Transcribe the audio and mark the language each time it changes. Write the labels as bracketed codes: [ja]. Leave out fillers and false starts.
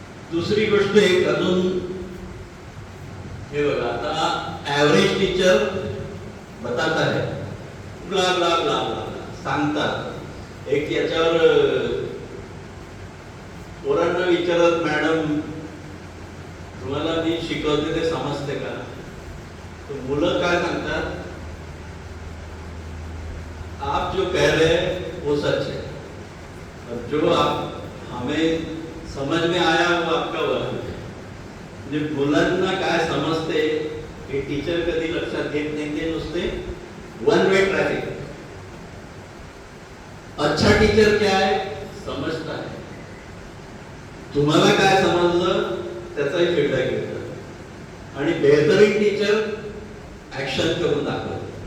[mr] दुसरी गोष्ट एक अजून, हे बघा, आता ॲव्हरेज टीचर [hi] बताता है, [mr] ब्ला ब्ला ब्ला ब्ला सांगतात. एक याच्यावर पोरांना विचारत, मॅडम तुम्हाला मी शिकवते ते समजते का? तर मुलं काय सांगतात, [hi] आप जो कह रहे हैं वो सच है, और जो आप हमें समझ में आया वो आपका वहम है. [mr] म्हणजे मुलांना काय समजते हे टीचर कधी लक्षात घेत नाही, ते नुसते वन वे ट्रैफिक। [hi] अच्छा टीचर क्या है, [mr] समजता है, तुम्हाला काय समजलं त्याचाही फीडबॅक घेतात, आणि बेहतरीन टीचर ऍक्शन करून दाखवतात.